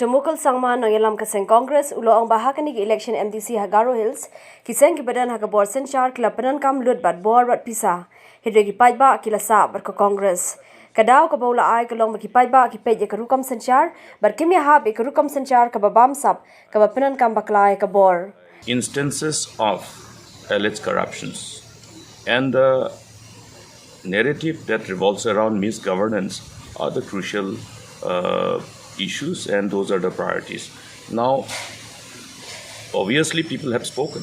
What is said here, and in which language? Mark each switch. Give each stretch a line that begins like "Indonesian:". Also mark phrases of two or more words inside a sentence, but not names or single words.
Khasi: Mukul SANGMA nongialam ka seng Congress ulo ang bahakani ki election MDC Garo Hills ki seng ki badan hakabor synshar kila Pyndonkam Lut bat bor bat Pisa Hynrei ki Paidbah kila sa bat ko Congress kadaw ka bola ay kalong ki Paidbah ki peit ka rukom synshar bat kim iahap ka rukom synshar kaba bamsap kaba Pyndonkam bakla ka bor.
English: Instances of alleged corruptions and the narrative that revolves around misgovernance are the crucial issues, and those are the priorities. Now, obviously, people have spoken.